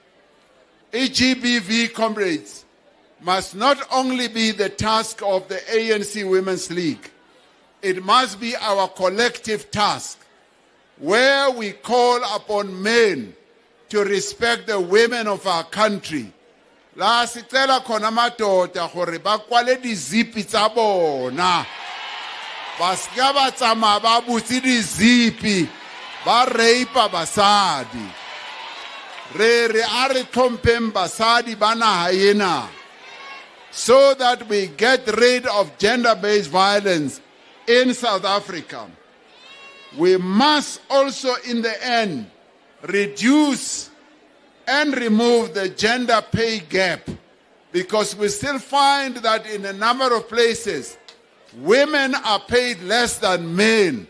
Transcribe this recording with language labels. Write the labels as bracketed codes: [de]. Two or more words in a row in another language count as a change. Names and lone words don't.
[en] GBV, comrades, must not only be the task of the ANC Women's League, it must be our collective task, where we call upon men to respect the women of our country. [zu] La sicela khona madoda [st] gore ba kwale dizipi tsa bona. Ba ska ba tsama ba butsi dizipi, ba reipa basadi. Re a re tlhompeng basadi ba naha ena, [en] so that we get rid of gender-based violence in South Africa. We must also, in the end, reduce and remove the gender pay gap, because we still find that in a number of places, women are paid less than men.